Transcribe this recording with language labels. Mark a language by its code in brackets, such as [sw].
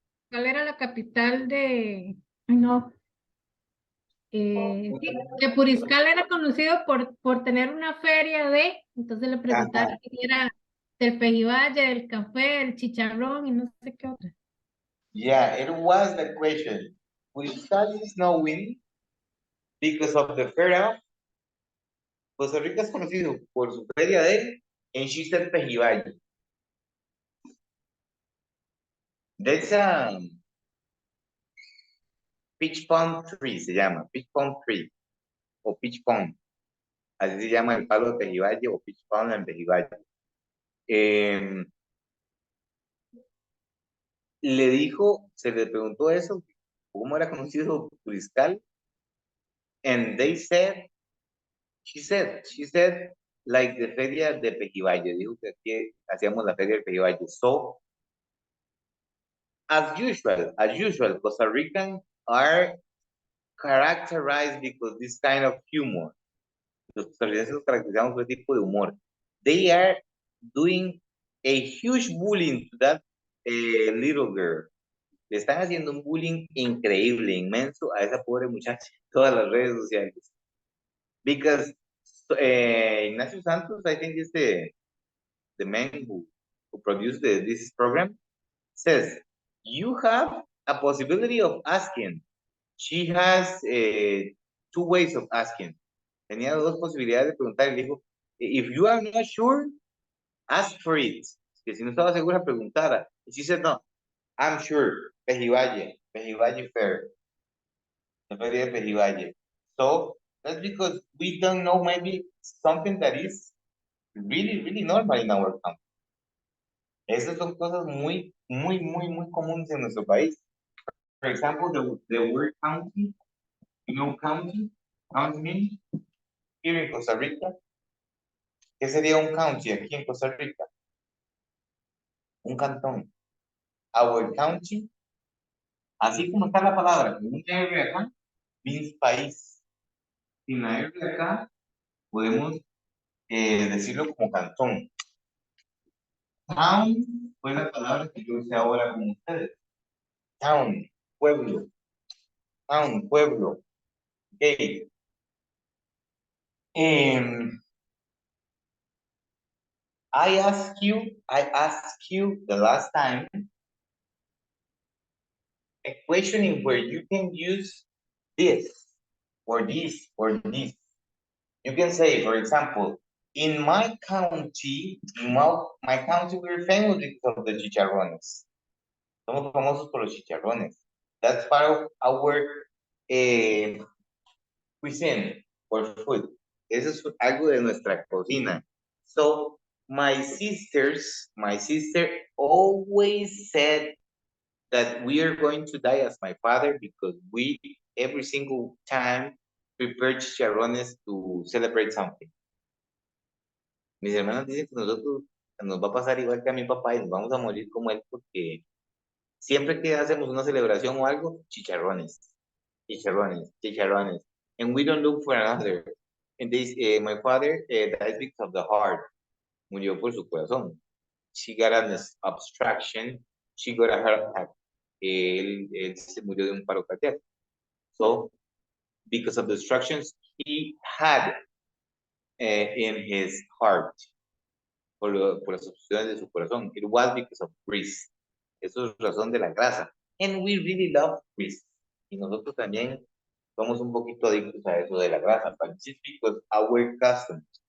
[es] cuál era la capital de, ay, no, sí, que Puriscal era conocido por tener una feria entonces le preguntaron si era del Pejivalle, del café, el chicharrón y no sé qué otra. [en] Yeah, it was the question. Puriscal is knowing because of the fair. [es] Costa Rica es conocido por su feria [en] and she said [es] Pejivalle. [en] That's a peach palm tree, [es] se llama, [en] peach palm tree, o peach palm. [es] Así se llama el palo de Pejivalle o peach palm en Pejivalle. Le dijo, se le preguntó eso, cómo era conocido Puriscal, [en] and they said, she said, like the [es] feria de Pejivalle, dijo que aquí hacíamos la feria de Pejivalle. [en] So, as usual, Costa Ricans are characterized because this kind of humor. [es] Los costarricenses nos caracterizamos por este tipo de humor. [en] They are doing a huge bullying to that little girl. [es] Le están haciendo un bullying increíble, inmenso a esa pobre muchacha en todas las redes sociales. [en] Because Ignacio Santos, I think is the man who produced this program, says, you have a possibility of asking. She has two ways of asking. [es] Tenía dos posibilidades de preguntar y le dijo, [en] if you are not sure, ask for it. [es] Que si no estaba segura, preguntara. [en] And she said, no, I'm sure. [es] Pejivalle Fair. La feria de Pejivalle. [en] So, that's because we don't know maybe something that is really, really normal in our country. [es] Esas son cosas muy, muy, muy, muy comunes en nuestro país. [en] For example, the word county, you know county means here in Costa Rica. [es] ¿Qué sería un county aquí en Costa Rica? Un cantón. [en] Our county, [es] así como está la palabra, con una R acá, [en] means [es] país. Sin la R acá, podemos decirlo como cantón. Town fue la palabra que yo usé ahora con ustedes. Town, pueblo. Town, pueblo. Okay. [en] I asked you the last time a question in where you can use this or this or this. You can say, for example, in my county, my county, we're famous because of the chicharrones. [es] Somos famosos por los chicharrones. [en] That's part of our cuisine or food. [es] Eso es algo de nuestra cocina. [en] So my sister always said that we are going to die as my father because we every single time prepare chicharrones to celebrate something. [es] Mis hermanos dicen que nosotros nos va a pasar igual que a mi papá y nos vamos a morir como él porque siempre que hacemos una celebración o algo, chicharrones, chicharrones, chicharrones. [en] And we don't look for another. And this, my father died because of the heart. [es] Murió por su corazón. [en] She got an obstruction. She got a heart attack. [es] Él se murió de un paro cardíaco. [en] So, because of the obstructions he had in his heart, [es] por las obstrucciones de su corazón, [en] it was because of grease. [es] Eso es razón de la grasa. [en] And we really love grease. [es] Y nosotros también somos un poquito adictos a eso de la grasa, [en] but it's because our customs.